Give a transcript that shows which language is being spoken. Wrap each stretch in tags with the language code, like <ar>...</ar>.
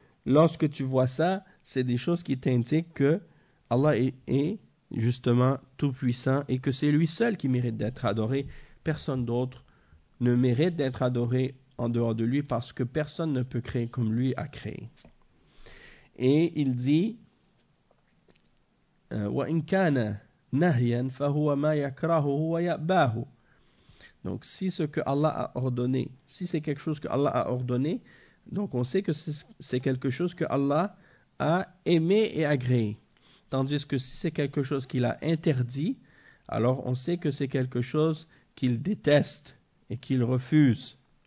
<fr>lorsque tu vois ça, c'est des choses qui t'indiquent que Allah est justement tout-puissant et que c'est lui seul qui mérite d'être adoré. Personne d'autre ne mérite d'être adoré en dehors de lui parce que personne ne peut créer comme lui a créé. Et il dit,</fr> <ar>وَإِنْ كَانَ نَهْيًا فَهُوَ مَا يَكْرَهُهُ وَيَأْبَاهُ.</ar> <fr>Donc, si ce que Allah a ordonné, si c'est quelque chose que Allah a ordonné, donc on sait que c'est quelque chose que Allah a aimé et agréé. Tandis que si c'est quelque chose qu'il a interdit, alors on sait que c'est quelque chose qu'il déteste et qu'il refuse.</fr>